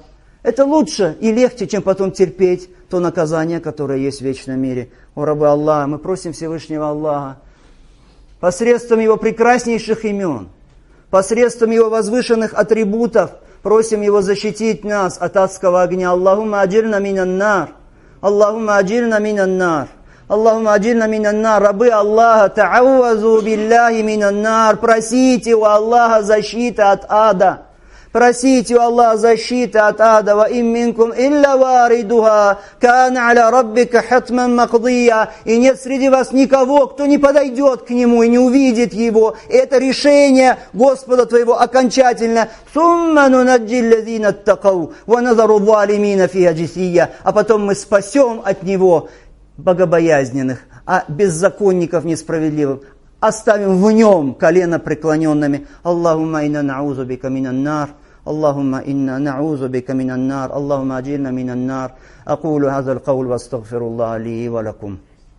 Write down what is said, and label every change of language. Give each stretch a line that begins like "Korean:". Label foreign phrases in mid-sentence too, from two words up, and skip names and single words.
Russian: Это лучше и легче, чем потом терпеть то наказание, которое есть в вечном мире. О рабы Аллаха, мы просим Всевышнего Аллаха посредством Его прекраснейших имен, посредством Его возвышенных атрибутов, просим Его защитить нас от адского огня.
Arabic: اللهم أجرنا من النار. اللهم أجرنا من النار. اللهم أجرنا من النار.
Russian: Рабы Аллаха,
Arabic: تعوذوا بالله من النار.
Russian: Просите у Аллаха защиты от ада. Просите у Аллаха защиты от ада.
Arabic: وإن منكم إلا واردها، كان على ربك حتما مقضيا.
Russian: И нет среди вас никого, кто не подойдет к нему и не увидит его. Это решение Господа твоего окончательно.
Arabic: ثم ننجي الذين اتقوا، ونذر الظالمين فيها جثيا.
Russian: А потом мы спасем от него богобоязненных, а беззаконников несправедливых оставим в нем колено преклоненными.
Arabic: اللهم إنا نعوذ بك من النار. اللهم إنا نعوذ بك من النار. اللهم أجرنا من النار. أقول هذا القول وأستغفر الله لي ولكم.